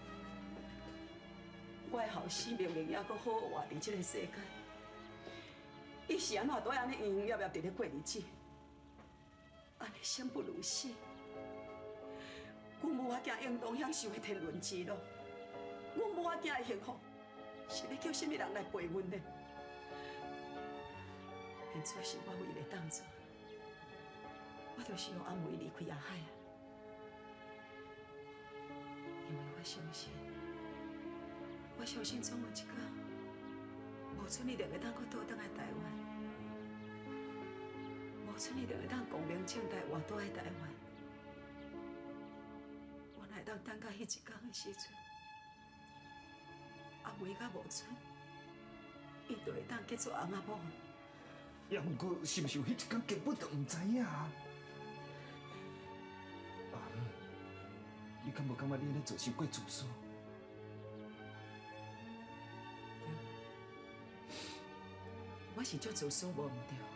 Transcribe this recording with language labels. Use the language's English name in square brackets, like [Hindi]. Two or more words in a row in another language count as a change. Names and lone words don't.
[Min Nan Chinese] 我的后生明明还阁好好活伫这个世界，伊是安怎都安尼营营业业伫咧过日子，安尼生不如死。阮母仔囝应当享受的天伦之乐，阮母仔囝的幸福，是要叫什么人来陪阮呢？现在是我唯一当做，我就是让阿梅离开阿海啊，因为我相信总有一天，吴春一定会当搁倒转来台湾，吴春一定会当光明正大活倒来台湾。我哪会当等到迄一天的时阵，阿梅甲吴春，伊就会当结做翁仔某。也毋过，是毋是有迄一天根本就毋知影啊？阿母，你敢无感觉你安尼做伤过自私？我是足自私无毋对。